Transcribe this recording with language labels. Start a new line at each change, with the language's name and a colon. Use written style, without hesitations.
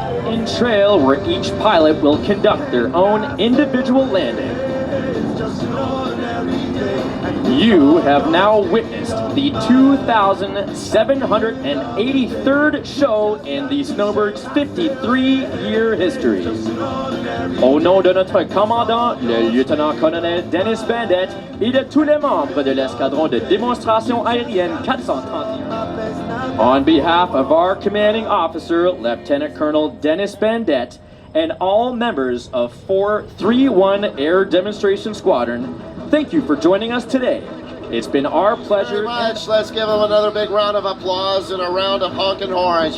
English: In trail where each pilot will conduct their own individual landing. You have now witnessed the 2,783rd show in the Snowbirds' 53-year history.
French: Au nom de notre commandant, le lieutenant-colonel Dennis Bandett, et de tous les membres de l'escadron de démonstration aérienne 431.
English: On behalf of our commanding officer, Lieutenant Colonel Dennis Bandett, and all members of 431 Air Demonstration Squadron, thank you for joining us today. It's been our pleasure. Very much. Let's give them another big round of applause and a round of honking horns.